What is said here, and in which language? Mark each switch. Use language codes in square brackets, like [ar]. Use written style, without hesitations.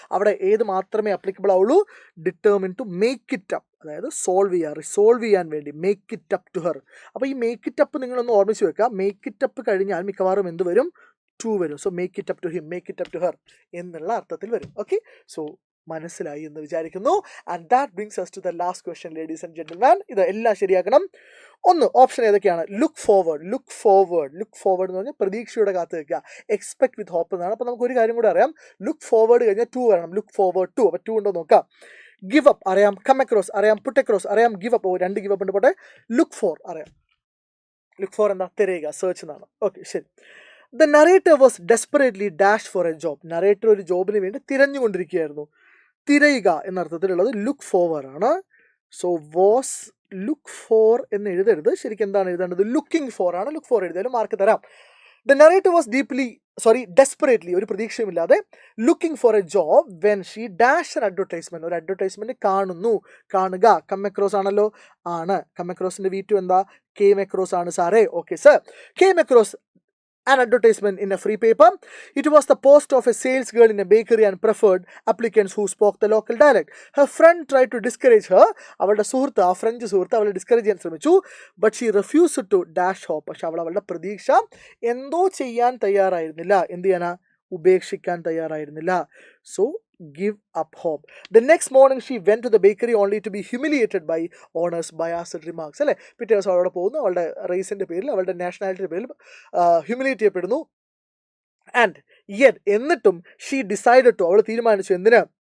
[ml] അവിടെ ഏത് മാത്രമേ അപ്ലിക്കബിൾ ആവുള്ളൂ? [en] determine to make it up, [ml] അതായത് റിസോൾവ് ചെയ്യാൻ വേണ്ടി [en] Make it up to her. [ml] അപ്പോൾ ഈ മേക്ക് ഇറ്റ് അപ്പ് നിങ്ങളൊന്ന് ഓർമ്മിച്ച് വെക്കുക. മേക്ക് ഇറ്റ് അപ്പ് കഴിഞ്ഞാൽ മിക്കവാറും എന്ത് വരും? ടു വരും. [en] so make it up to him, make it up to her [ml] എന്നുള്ള അർത്ഥത്തിൽ വരും. ഓക്കെ, സോ മനസ്സിലായി എന്ന് വിചാരിക്കുന്നു. [en] And that brings us to the last question, ladies and gentlemen. [ml] ഇത് എല്ലാം ശരിയാക്കണം. ഒന്ന്, ഓപ്ഷൻ ഏതൊക്കെയാണ്? ലുക്ക് ഫോർവേഡ് എന്ന് പറഞ്ഞാൽ പ്രതീക്ഷയുടെ കാത്ത് വെക്കുക. [en] expect with hope [ml] എന്നാണ്. അപ്പോൾ നമുക്ക് ഒരു കാര്യം കൂടെ അറിയാം, ലുക്ക് ഫോർവേഡ് കഴിഞ്ഞാൽ ടു വരണം. ലുക്ക് ഫോർവേഡ് ടു, അപ്പോൾ ടു ഉണ്ടോ നോക്കാം. ഗിവ് അപ്പ് അറിയാം, കം അക്രോസ് അറിയാം, പുട്ട് അക്രോസ് അറിയാം, ഗിവ് അപ്പ്, രണ്ട് ഗിവ് അപ്പ് ഉണ്ട്. പോട്ടെ, ലുക്ക് ഫോർ അറിയാം. ലുക്ക് ഫോർ എന്താ? തിരയുക, സെർച്ച് എന്നാണ്. ഓക്കെ, ശരി. [en] The narrator was desperately dash for a job. [ml] Narrator ഒരു ജോബിന് വേണ്ടി തിരഞ്ഞുകൊണ്ടിരിക്കുകയായിരുന്നു. തിരയുക എന്ന അർത്ഥത്തിലുള്ളത് ലുക്ക് ഫോർവേഡ് ആണ്. സോ വാസ് ലുക്ക് ഫോർ എന്ന് എഴുതരുത്, ശരിക്കും എന്താണ് എഴുതേണ്ടത്? ലുക്കിംഗ് ഫോർ ആണ്. ലുക്ക് ഫോർ എഴുതിയാലും മാർക്ക് തരാം. [en] the narrator was desperately, [ml] ഒരു പ്രതീക്ഷയുമില്ലാതെ, [en] looking for a job when she dash an advertisement, [ml] ഒരു അഡ്വർടൈസ്മെന്റ് കാണുക. കം അക്രോസ് ആണല്ലോ, ആണ്. കം അക്രോസിന്റെ V2 എന്താ? കെയിം അക്രോസ് ആണ് സാറേ. [en] Okay sir, came across an advertisement in a free paper. It was the post of a sales girl in a bakery and preferred applicants who spoke the local dialect. Her friend tried to discourage her. [ml] അവളുടെ സുഹൃത്ത്, ആ French സുഹൃത്ത് അവളെ discourage ചെയ്യാൻ ശ്രമിച്ചു. [en] But she refused to dash hope. [ml] പക്ഷെ അവളുടെ പ്രതീക്ഷ എന്തോ ചെയ്യാൻ തയ്യാറായിരുന്നില്ല. എന്ത് ചെയ്യാനാ? ഉപേക്ഷിക്കാൻ തയ്യാറായിരുന്നില്ല. So give up hope. [en] The next morning she went to the bakery only to be humiliated by owners' biased remarks. [ml] അല്ലേ, പിറ്റേ ദിവസം അവളോട് പോകുന്നു, അവളുടെ റേസിൻ്റെ പേരിൽ, അവളുടെ നാഷണാലിറ്റിയുടെ പേരിൽ ഹ്യൂമിലിയേറ്റ് ചെയ്യപ്പെടുന്നു. [en] and yet, [ml] എന്നിട്ടും [en] she decided to, [ml] അവൾ തീരുമാനിച്ചു, എന്തിന്?